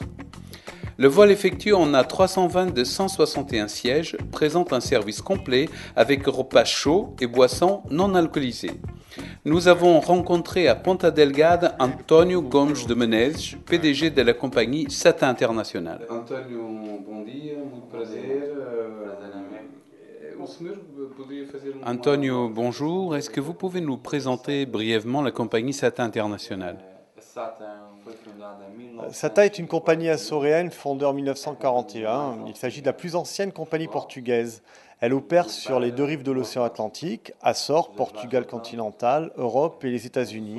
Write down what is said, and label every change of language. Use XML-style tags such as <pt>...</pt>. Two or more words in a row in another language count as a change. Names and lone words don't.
<fr>Le vol effectué en A320 de 161 sièges présente un service complet avec repas chauds et boissons non alcoolisées. Nous avons rencontré à Ponta Delgada António Gomes de Menezes, PDG de la compagnie SATA International.</fr> <pt>António, bom dia, muito prazer.</pt> <fr>António, bonjour. Est-ce que vous pouvez nous présenter brièvement la compagnie SATA International? SATA est une compagnie açoréenne fondée en 1941. Il s'agit de la plus ancienne compagnie portugaise. Elle opère sur les deux rives de l'océan Atlantique, Açores, Portugal continental, Europe et les États-Unis.</fr>